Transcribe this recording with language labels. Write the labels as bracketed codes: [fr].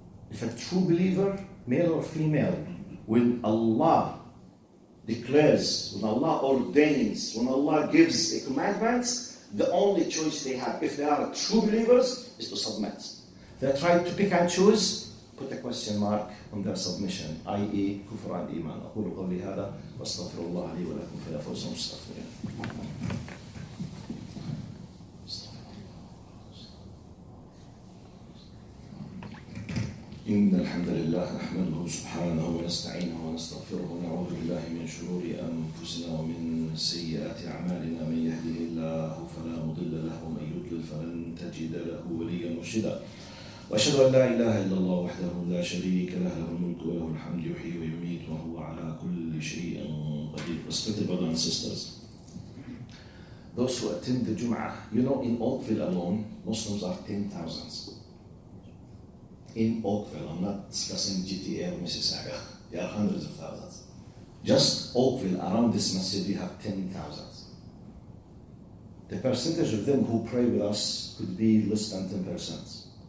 [en] If a true believer, male or female, when Allah declares, when Allah ordains, when Allah gives the commandments, the only choice they have, if they are true believers, is to submit. If they try to pick and choose, put a question mark on their submission, i.e. [ar] كفر عن إيمان. أقول قولي هذا وأستغفر الله لي ولكم فلا فوز مستغفرين. إن الحمد لله نحمده سبحانه ونستعينه ونستغفره ونعوذ بالله من شرور أنفسنا ومن سيئات أعمالنا. من يهده الله فلا مضل له ومن يضلل فلن تجد له وليا مرشدا. وأشهد أن لا إله إلا الله وحده لا شريك له له الملك وله الحمد يحيي ويميت وهو على كل شيء قدير. [en] Respected brothers and sisters, those who attend the Jum'ah, you know, in Oakville alone, Muslims are 10,000. In Oakville, I'm not discussing GTA or Mississauga. There are hundreds of thousands. Just Oakville, around this masjid, we have 10,000. The percentage of them who pray with us could be less than 10%.